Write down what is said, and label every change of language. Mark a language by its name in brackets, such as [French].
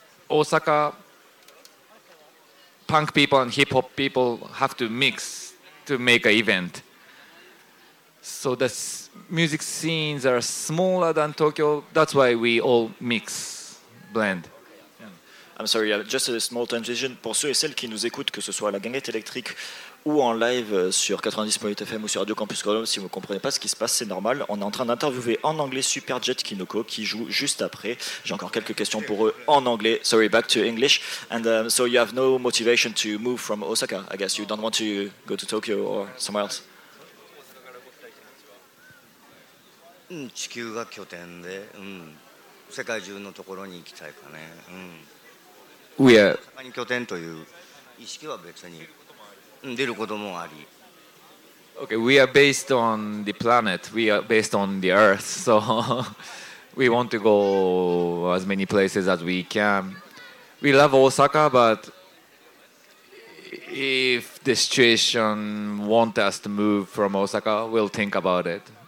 [English] Osaka, punk people and hip-hop people have to mix to make an event. So the music scenes are smaller than Tokyo, that's why we all mix, blend. I'm sorry, just a small transition. [French] Pour ceux et celles qui nous écoutent, que ce soit à la Guinguette électrique ou en live sur 90.8 FM ou sur Radio Campus Grenoble, si vous ne comprenez pas ce qui se passe, c'est normal. On est en train d'interviewer en anglais Superjet Kinoko, qui joue juste après. J'ai encore quelques questions pour eux en anglais. [English] Sorry, back to English. And so you have no motivation to move from Osaka, I guess. You don't want to go to Tokyo or somewhere else? [Japanese] 地球が拠点で、世界中のところに行きたいかね。 [English] We are... [Japanese] 大阪に拠点という意識は別に出ることもあり、 [English] Okay, we are based on the planet. We are based on the Earth. So we want to go as many places as we can. We love Osaka, but if the situation wants us to move from Osaka, we'll think about it.